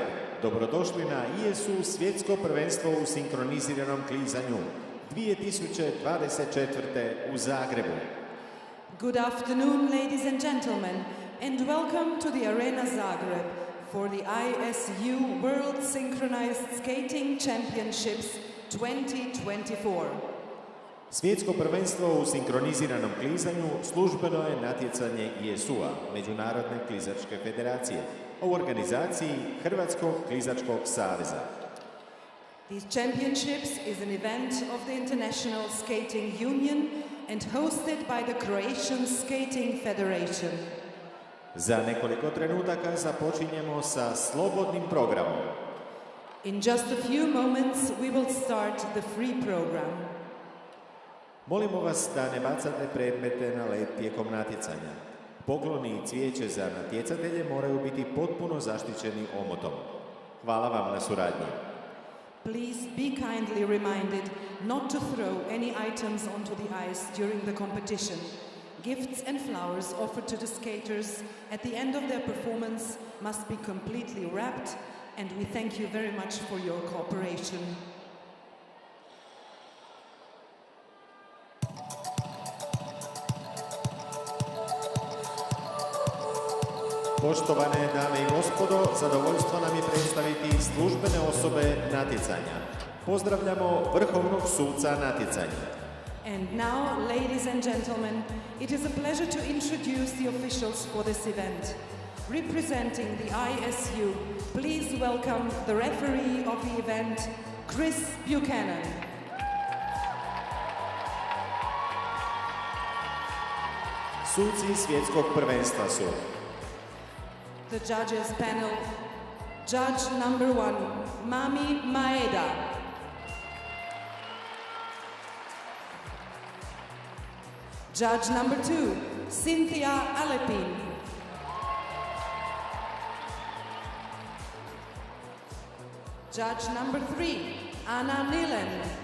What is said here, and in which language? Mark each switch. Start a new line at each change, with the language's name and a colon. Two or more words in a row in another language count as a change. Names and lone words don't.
Croatian: Dobrodošli na ISU svjetsko prvenstvo u sinkroniziranom klizanju 2024. u Zagrebu.
English: Good afternoon, ladies and gentlemen, and welcome to the Arena Zagreb for the ISU World Synchronized Skating Championships 2024.
Croatian: Svjetsko prvenstvo u sinkroniziranom klizanju službeno je natjecanje ISU-a, Međunarodne klizačke federacije, u organizaciji Hrvatskog klizačkog saveza.
English: These championships is an event of the International Skating Union and hosted by the Croatian Skating Federation.
Croatian: Za nekoliko trenutaka započinjemo sa slobodnim programom.
English: In just a few moments, we will start the free program.
Croatian: Molimo vas da ne bacate predmete na led tijekom natjecanja. Pokloni i cvijeće za natjecatelje moraju biti potpuno zaštićeni omotom. Hvala vam na suradnji.
English: Please be kindly reminded not to throw any items onto the ice during the competition. Gifts and flowers offered to the skaters at the end of their performance must be completely wrapped, and we thank you very much for your cooperation.
Croatian: Poštovane dame i gospodo, zadovoljstvo nam je predstaviti službene osobe natjecanja. Pozdravljamo vrhovnog suca natjecanja.
English: And now, ladies and gentlemen, it is a pleasure to introduce the officials for this event. Representing the ISU, please welcome the referee of the event, Chris Buchanan.
Croatian: Suci svjetskog prvenstva su
English: The judges panel, judge number 1, Mami Maeda. Judge number 2, Cynthia Alepin. Judge number 3, Anna Nilen.